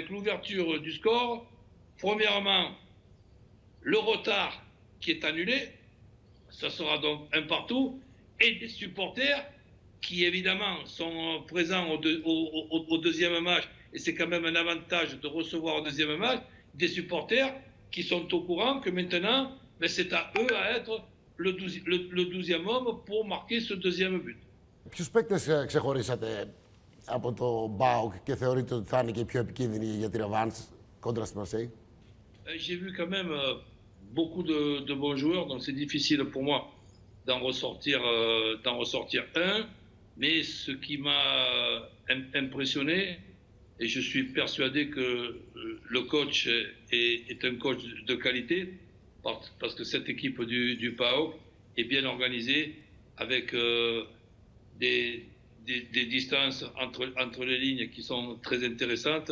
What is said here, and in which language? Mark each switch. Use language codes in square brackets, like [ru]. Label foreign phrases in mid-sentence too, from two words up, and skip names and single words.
[fr] l'ouverture du score, premièrement, le retard qui est annulé, ça sera donc un partout, et des supporters qui évidemment sont présents au deuxième match, et c'est quand même un avantage de recevoir au deuxième match, des supporters qui sont au courant que maintenant, c'est à eux à être le 12e homme pour marquer ce deuxième but. [el] Ποιους παίκτες ξεχωρίσατε από το ΜΠΑΟΚ και θεωρείτε ότι θα είναι και οι πιο επικίνδυνοι για τη ρεβάνς κόντρα στη Μαρσέη? [fr] J'ai vu quand même beaucoup de bons joueurs, donc c'est difficile pour moi d'en ressortir un. Mais ce qui m'a impressionné, et je suis persuadé que le coach est un coach de qualité, parce que cette équipe du PAOK est bien organisée, avec des distances entre les lignes qui sont très intéressantes.